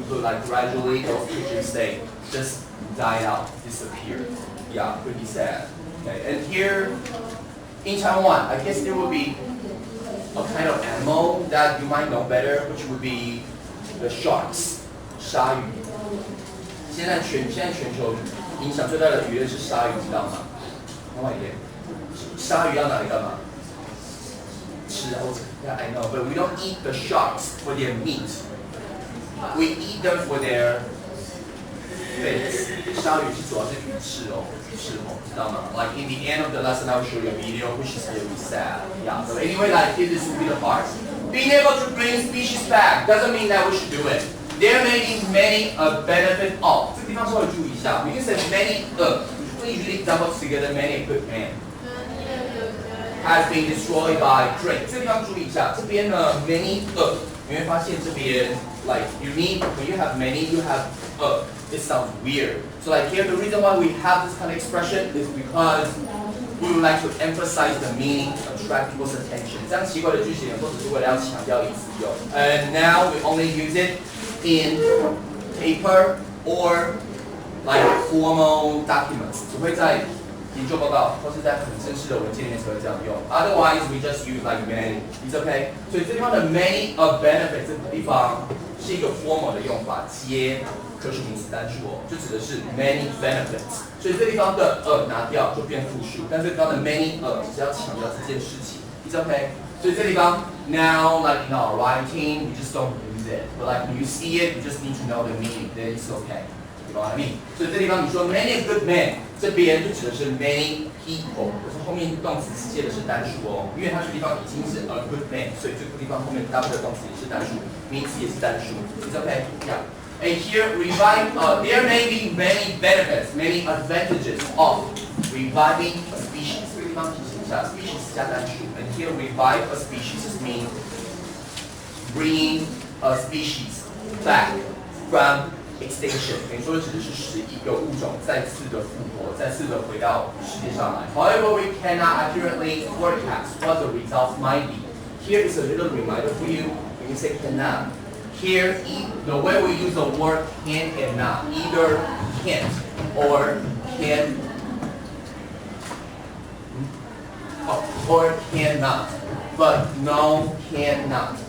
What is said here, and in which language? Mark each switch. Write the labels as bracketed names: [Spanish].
[English] But like gradually, those pigeons they just died out, disappeared. Yeah, pretty sad. Okay, and here in Taiwan, I guess there would be a kind of animal that you might know better, which would be the sharks. [Chinese] 鲨鱼。现在全球影响最大的渔类是鲨鱼，知道吗？另外一点，鲨鱼要拿来干嘛？吃啊， [English] yeah, I know, but we don't eat the sharks for their meat. We eat them for their face. [Chinese] 鲨鱼是主要是鱼翅哦，知道吗？ [English] Like in the end of the lesson, I will show you a video which is really sad. Yeah. So anyway, like this will be the part Being able to bring species back doesn't mean that we should do it. There may be many benefit of. [Chinese] 这个地方稍微注意一下。 [English] We can say many we usually double together many a good man has been destroyed by drink. [Chinese] 这个地方注意一下，这边呢 [English] many [Chinese] 你会发现这边 [English] like you need when you have many you have it sounds weird. So like here the reason why we have this kind of expression is because we would like to emphasize the meaning, attract people's attention. [Chinese] 这样奇怪的句型或者是为了要强调意思用。 [English] And now we only use it in paper or like formal documents. [Chinese] 只会在研究报告或是在很正式的文件里面才会这样用。 [English] Otherwise, we just use like many. It's okay. [Chinese] 所以这地方的 [English] many of benefits [Chinese] 这个地方是一个 formal 的用法，接可数名词单数哦，就指的是 many benefits。所以这地方的拿掉就变复数，但这地方的 many 只是要强调这件事情。 [English] It's okay. [Chinese] 所以这地方 [English] now like in our writing, we just don't use it. But like when you see it, you just need to know the meaning. Then it's okay. You know what I mean? [Chinese] 所以这地方你说 [English] many good men， [Chinese] 这边就指的是 [English] many people， [Chinese] 可是后面动词接的是单数哦，因为它这地方已经是 [English] a good man， [Chinese] 所以这个地方后面搭配的动词也是单数，名词也是单数。 [English] It's okay. Yeah. And here, there may be many benefits, many advantages of reviving a species. [Chinese] 这个地方提醒一下 ，species 加单数。 [English] And here, revive a species means bringing a species back from extinction. [Chinese] 等于说指的是使一个物种再次的复活，再次的回到世界上来。 [English] However, we cannot accurately forecast what the results might be. Here is a little reminder for you when you say cannot. Here, the way we use the word can and not, either can't or can, or cannot, but no cannot.